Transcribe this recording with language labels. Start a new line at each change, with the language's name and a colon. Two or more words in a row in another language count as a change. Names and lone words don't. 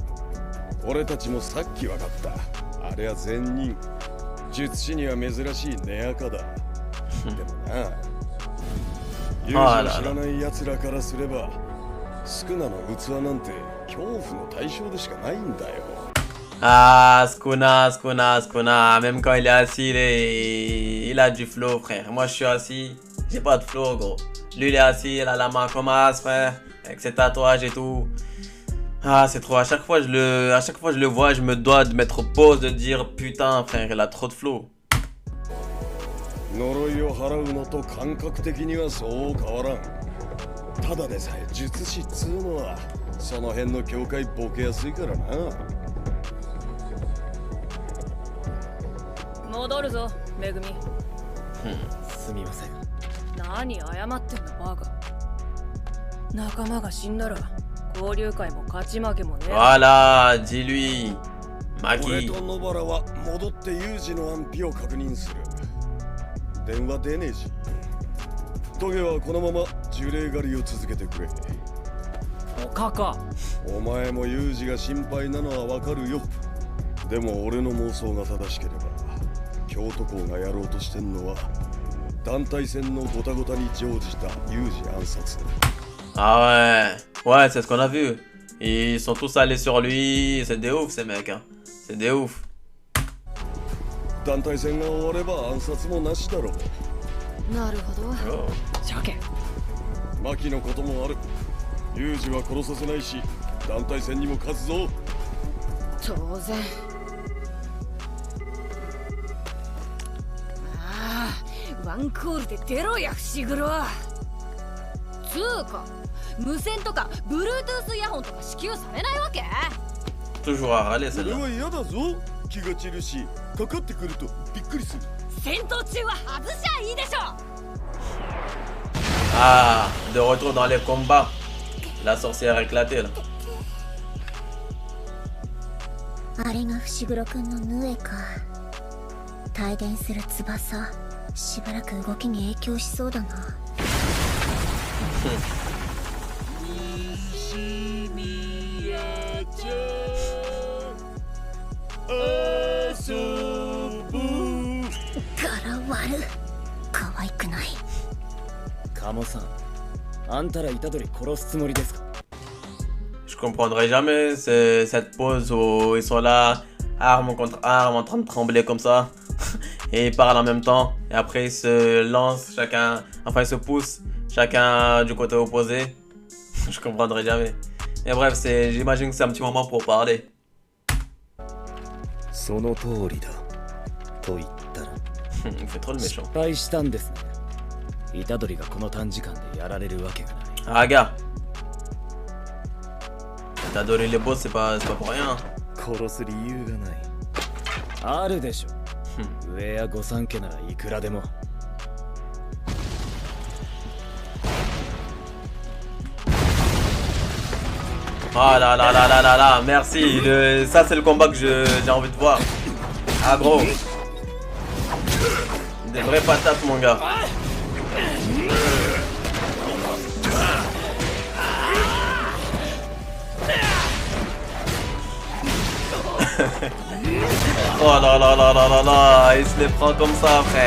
Japanese: 俺たちもさっき分かった。あれは善人。術師には珍しい根垢だ。でもな、ユージを知らない奴らからすれば、スクナの器なんて恐怖の対象でしかないんだよ。
French: Ah, Sukuna. Même quand il est assis, il a du flow, frère. Moi, je suis assis, j'ai pas de flow, gros. Lui, il est assis, il a la main comme as, frère, avec ses tatouages et tout. Ah, c'est trop. À chaque fois, je le vois, je me dois de mettre pause, de dire putain, frère, il a trop de flow.
Japanese: 呪いを払うのと感覚的にはそう変わらん。ただでさえ術師っつうのはその辺の境界ボケやすいからな。戻るぞ、めぐみ。すみません何謝ってんのバカ。仲間が死んだら交流会も勝ち負けもねえ。
French: Voilà, dis-lui.
Japanese: 俺 Maki. と野原は戻ってユージの安否を確認する。電話出ねえし。トゲはこのまま呪霊狩りを続けてくれ。おかか。お前もユージが心配なのはわかるよ。でも俺の妄想が正しければ、京都校がやろうとしてんのは団体戦のゴタゴタに乗じたユージ暗殺。
French: Ah ouais, c'est ce qu'on a vu. Ils sont tous allés sur lui, c'est des ouf ces mecs, hein. C'est des ouf.
Japanese: 団体戦が終われば暗殺もなしだろう。なるほど。 Oh. じゃけん。牧のこともある。ユージは殺させないし、団体戦にも勝つぞ。当然。ああ、ワンコールで出ろや伏黒。つうか、無線とか Bluetooth イヤホンとか支給されないわけ？
French: Toujours à râler
Japanese: それ
French: celle-là.
Japanese: は嫌だぞ。気が散るし、かかってくるとびっくりする。戦闘中は外しゃいいでしょ。
French: Ah, de retour dans les combats. La sorcière éclatée là.
Japanese: あれが伏黒くんのヌエか。帯電する翼、しばらく動きに影響しそうだな。柄悪、可愛くない。カモさんあんたら虎杖殺すつもりですか
French: Je comprendrai jamais cette pause où ils sont là, arme contre arme, en train de trembler comme ça. Et ils parlent en même temps. Et après ils se lancent chacun, enfin ils se poussent chacun du côté opposé. Je comprendrai jamais. Et bref, j'imagine que c'est un petit moment pour parler.
Japanese: その通りだと言ったら
French: Il fait trop le
Japanese: 失
French: méchant.
Japanese: 敗したんですね。虎杖がこの短時間でやられるわけがない。
French: Ah, gars. T'as adoré les boss, c'est pas pour rien.
Japanese: 殺す理由がない。あるでしょ。上や御三家ならいくらでも。
French: Ah là là là là là là, merci. Ça, c'est le combat que j'ai envie de voir. Ah, gros. Des vraies patates, mon gars. Oh là là là là là là, il se les prend comme ça, frère.